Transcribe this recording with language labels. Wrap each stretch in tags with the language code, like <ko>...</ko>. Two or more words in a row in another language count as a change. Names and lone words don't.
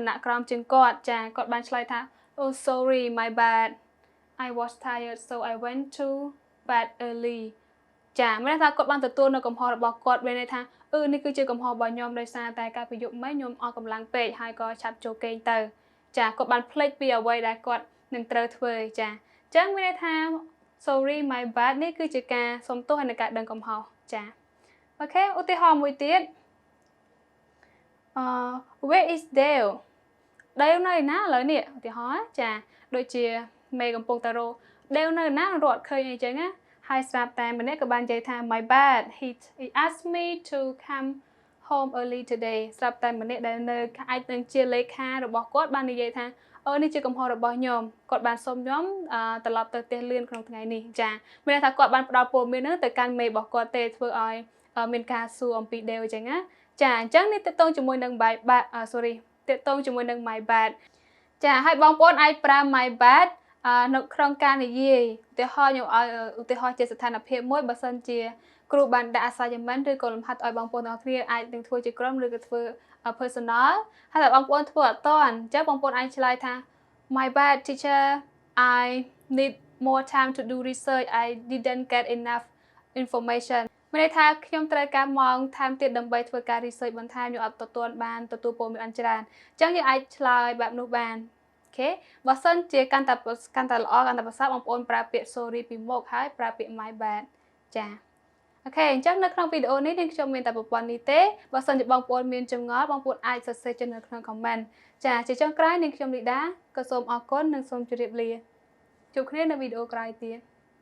<km>នៈក្រោមជាងគាត់ចាគាត់បានឆ្លើយថា</km> <en>Oh sorry my bad I was tired so I went to bed early</en> <km>ចាមានន័យថាគាត់បានទទួលនៅកំហុសរបស់គាត់មានន័យថានេះគឺជាកំហុសរបស់ខ្ញុំដោយសារតែកាលពីយប់មិញខ្ញុំអស់កម្លាំងពេកហើយក៏ឆាប់ចូលគេងទៅចាគាត់បានភ្លេចពីអ្វីដែលគាត់នឹងត្រូវធ្វើចាអញ្ចឹងមានន័យថា</km> <en>sorry my bad</en> <km>នេះគឺជាការសុំទោសហើយនឹងការដឹងកំហុសចាអូខេឧទាហរណ៍មួយទៀត</km> <en>where is Dale</en> <km>នៅណាឥឡូវនេះឧទាហរណ៍ចាដូចជាមេកំពុងតែរក Dale នៅណារត់ឃើញអីចឹងណាហើយស្រាប់តែម្នាក់ក៏បាននិយាយថា</km> <en>my bad he asked me to come home early today</en> <km>ស្រាប់តែម្នាក់ដែលនៅអាចនឹងជាលេខារបស់គាត់បាននិយាយថានេះជាកំហុសរបស់ ខ្ញុំគាត់បានសុំខ្ញុំត្រឡប់ទៅផ្ទះលឿនក្នុងថ្ងៃនេះចាមានន័យថាគាត់បានផ្ដល់ព័ត៌មានហ្នឹងទៅកាន់មេរបស់គាត់ទេធ្វើឲ្យមានការសួរអំពី Dale ចឹងណាចាអញ្ចឹងនេះទាក់ទងជាមួយនឹង ទាក់ទងជាមួយនឹង</km> <en>my bad</en> <km>ចា ហើយបងប្អូនអាចប្រើ</km> <en>my bad</en> <km>នៅក្នុងការនិយាយឧទាហរណ៍ខ្ញុំឲ្យឧទាហរណ៍ជាស្ថានភាពមួយបើសិនជាគ្រូបានដាក់ assignment ឬក៏លំហាត់ ឲ្យបងប្អូនទាំងគ្នាអាចនឹងធ្វើជាក្រុមឬក៏ធ្វើ personal ហើយតែបងប្អូនធ្វើអត់តាន់អញ្ចឹងបងប្អូនអាចឆ្លើយថា</km> <en>my bad teacher I need more time to do research I didn't get enough information</en> <km>មានន័យថាខ្ញុំត្រូវការម៉ោងថែមទៀត ដើម្បីធ្វើការ research បន្ថែមខ្ញុំអត់ទទួលព័ត៌មានបានច្រើនអញ្ចឹងយើងអាចឆ្លើយបែបនោះបាន Okay បើសិនជាកាន់តែល្អកាន់តែប្រសើរបងប្អូនប្រើពាក្យ sorry ពីមុខហើយប្រើពាក្យ</km> <en>my bad</en> <km>ចាអូខេអញ្ចឹងនៅក្នុងវីដេអូនេះនាងខ្ញុំមានតែប្រព័ន្ធនេះទេបើសិនជាបងប្អូនមានចម្ងល់បងប្អូនអាចសរសេរនៅក្នុង comment ចាជាចុងក្រោយនាងខ្ញុំ Lyda ក៏សូមអរគុណនិងសូមជម្រាបលាជួបគ្នានៅវីដេអូក្រោយទៀត</km>